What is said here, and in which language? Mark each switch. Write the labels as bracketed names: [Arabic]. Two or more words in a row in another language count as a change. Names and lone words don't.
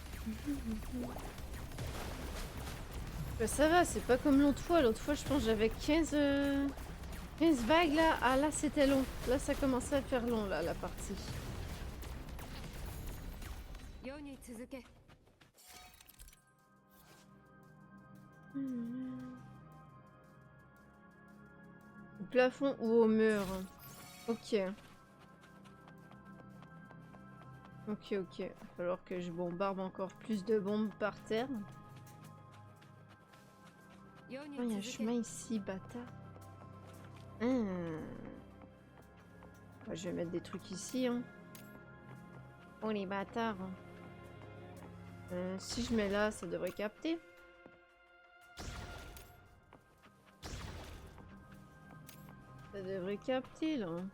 [French] Bah, ça va, c'est pas comme l'autre fois. L'autre fois, je pense que j'avais 15 vagues là. Ah là, c'était long. Là, ça commençait à faire long là, la partie. [Japanese] 世に続け [French] Au plafond ou au mur? Ok. Ok, ok. Il va falloir que je bombarde encore plus de bombes par terre. [Japanese] 世 [French] Oh, il y a [Japanese] に [French] un [Japanese] 続け [French] chemin ici, bâtard. Hmm. Ouais, je vais mettre des trucs ici. Hein. Oh, les bâtards. Si je mets là, ça devrait capter. Ça devrait capter, là.